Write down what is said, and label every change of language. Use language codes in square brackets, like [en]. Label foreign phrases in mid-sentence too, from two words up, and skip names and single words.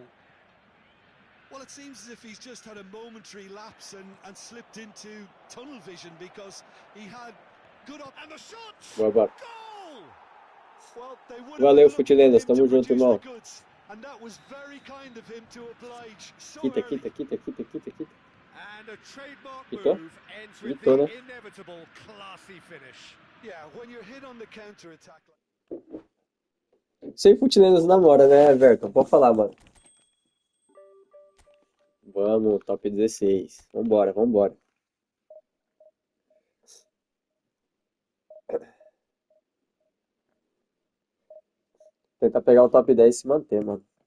[en] Well, it seems as if he's just had a momentary lapse and slipped into tunnel vision because he had good up and the shot. [pt] Boa, bora. [en] Goal! Well, they would [pt] Valeu, [en] have been looking [pt] Futilendas, [en] at him [pt] tamo [en] to [pt] junto, [en] produce [pt] irmão. [en] the goods, and that was very kind of him to oblige so [pt] Quita, [en] early. [pt] quita, quita, quita, quita, quita. [en] And a trademark [pt] Quitou? [en] move ends with [pt] Quitou, [en] the [pt] né? [en] inevitable classy finish. Yeah, when you're hit on the counter attack. [pt] Sem Futilendas namora, né, Everton? Pode falar, mano. Vamos, top 16. Vambora, vambora. Tentar pegar o top 10 e se manter, mano.